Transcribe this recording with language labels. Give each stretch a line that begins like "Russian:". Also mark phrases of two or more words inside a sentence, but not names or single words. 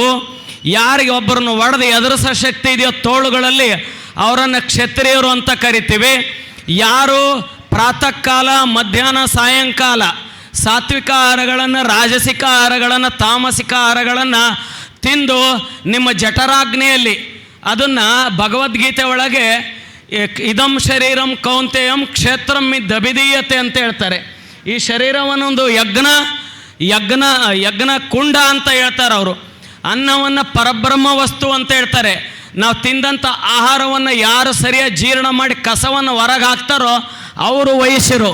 Kannada: ಯಾರಿಗೆ ಒಬ್ಬರನ್ನು ಒಡೆದು ಎದುರಿಸೋ ಶಕ್ತಿ ಇದೆಯೋ ತೋಳುಗಳಲ್ಲಿ ಅವರನ್ನು ಕ್ಷತ್ರಿಯರು ಅಂತ ಕರಿತೀವಿ. ಯಾರು ಪ್ರಾತಃ ಕಾಲ, ಮಧ್ಯಾಹ್ನ, ಸಾಯಂಕಾಲ ಸಾತ್ವಿಕ ಆಹಾರಗಳನ್ನು, ರಾಜಸಿಕ ಆಹಾರಗಳನ್ನು, ತಾಮಸಿಕ ಆಹಾರಗಳನ್ನು ತಿಂದು ನಿಮ್ಮ ಜಠರಾಗ್ನೆಯಲ್ಲಿ ಅದನ್ನು ಭಗವದ್ಗೀತೆ ಒಳಗೆ
Sanskrit: ಇದಂ ಶರೀರಂ ಕೌಂತೆಯಂ ಕ್ಷೇತ್ರಂ ದಬಿದೀಯತೆ
Kannada: ಅಂತ ಹೇಳ್ತಾರೆ. ಈ ಶರೀರವನ್ನೊಂದು ಯಜ್ಞ ಕುಂಡ ಅಂತ ಹೇಳ್ತಾರೆ ಅವರು. ಅನ್ನವನ್ನು ಪರಬ್ರಹ್ಮ ವಸ್ತು ಅಂತ ಹೇಳ್ತಾರೆ. ನಾವು ತಿಂದಂಥ ಆಹಾರವನ್ನು ಯಾರು ಸರಿಯಾಗಿ ಜೀರ್ಣ ಮಾಡಿ ಕಸವನ್ನು ಹೊರಗೆ ಹಾಕ್ತಾರೋ ಅವರು ವೈಶ್ಯರು.